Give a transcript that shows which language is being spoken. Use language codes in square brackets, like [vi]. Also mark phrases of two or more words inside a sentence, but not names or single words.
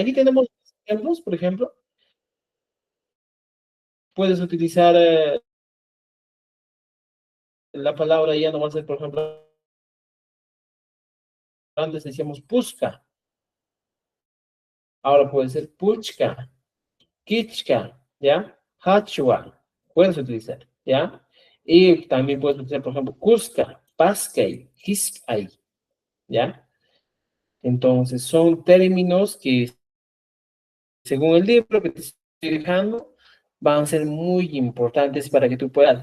[es] Aquí tenemos ejemplos, por ejemplo, puedes utilizar la palabra, ya no va a ser, por ejemplo, antes decíamos pusca, ahora puede ser [qu] puchka, kichka, [es] ¿ya? Hachua, puedes utilizar, ¿ya? Y también puedes utilizar, por ejemplo, [qu] cusca, pascay, hiskay, [es] ¿ya? Entonces, son términos que, según el libro que te estoy dejando, van a ser muy importantes para que tú puedas.